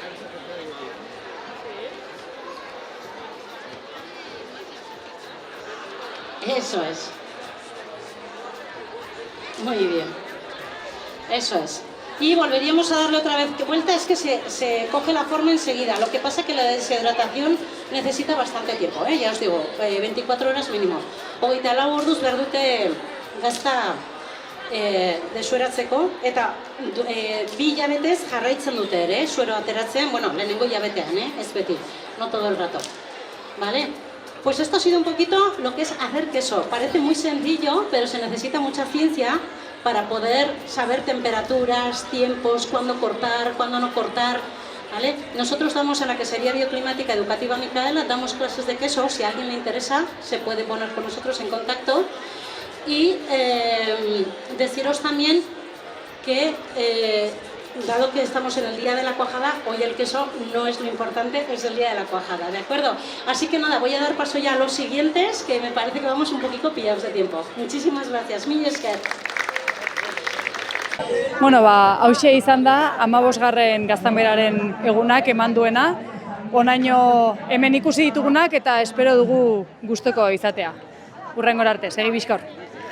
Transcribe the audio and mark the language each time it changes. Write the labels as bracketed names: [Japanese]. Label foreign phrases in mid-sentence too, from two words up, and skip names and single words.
[Spanish] Eso es. Muy bien. Eso es. Y volveríamos a darle otra vez vuelta, es que se coge la forma enseguida. Lo que pasa es que la deshidratación necesita bastante tiempo, ya os digo, 24 horas mínimo. [Basque] 24 orduz behar dute gazta desueratzeko, eta 2 hilabetez jarraitzen dute ere, suero ateratzen, bueno, lehenengo hilabetean, ez beti, [Spanish] no todo el rato. ¿Vale? Pues esto ha sido un poquito lo que es hacer queso. Parece muy sencillo, pero se necesita mucha ciencia para poder saber temperaturas, tiempos, cuándo cortar, cuándo no cortar. ¿Vale? Nosotros damos en la quesería bioclimática educativa Micaela, damos clases de queso. Si a alguien le interesa, se puede poner con nosotros en contacto. Y deciros también que, dado que estamos en el día de la cuajada, hoy el queso no es lo importante, es el día de la cuajada, ¿de acuerdo? Así que nada, voy a dar paso ya a los siguientes, que me parece que vamos un poquito pillados de tiempo. Muchísimas gracias. [Basque] Mila esker. Bueno, hauxe izan da 15. Gaztanberaren egunak eman duena, honaino hemen ikusi ditugunak eta espero dugu gustoko izatea. Hurrengora arte, segi bizkor.